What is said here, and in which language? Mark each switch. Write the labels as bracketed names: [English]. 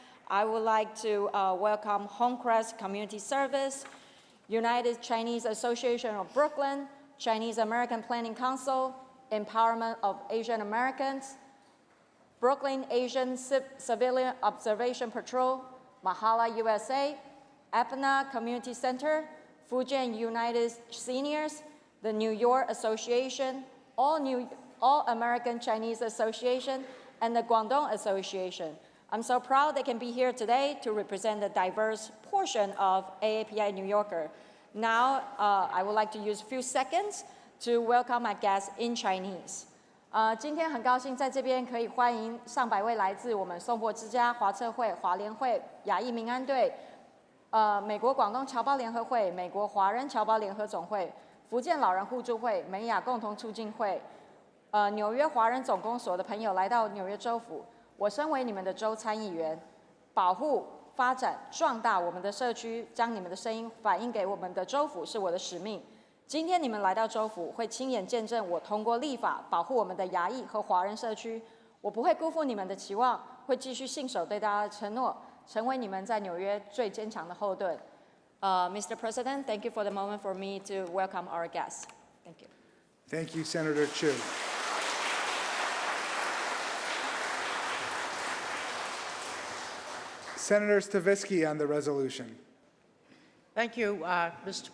[English] I would like to welcome Homecrest Community Service, United Chinese Association of Brooklyn, Chinese American Planning Council, Empowerment of Asian Americans, Brooklyn Asian Civilian Observation Patrol, Mahala USA, Apana Community Center, Fujian United Seniors, the New York Association, All American Chinese Association, and the Guangdong Association. I'm so proud they can be here today to represent the diverse portion of AAPI New Yorker. Now, I would like to use a few seconds to welcome my guests in Chinese. [Chinese] 今天很高兴在这边可以欢迎上百位来自我们松柏之家、华策会、华联会、亚裔民安队、美国广东侨胞联合会、美国华人侨胞联合总会、福建老人互助会、美亚共同促进会、纽约华人总公所的朋友来到纽约州府。我身为你们的州参议员，保护、发展、壮大我们的社区，将你们的声音反映给我们的州府是我的使命。今天你们来到州府，会亲眼见证我通过立法保护我们的亚裔和华人社区。我不会辜负你们的期望，会继续信守对大家的承诺，成为你们在纽约最坚强的后盾。 [English] Mr. President, thank you for the moment for me to welcome our guests. Thank you. Thank you, Senator Chu. Senator Stavisky on the resolution. Thank you, Mr.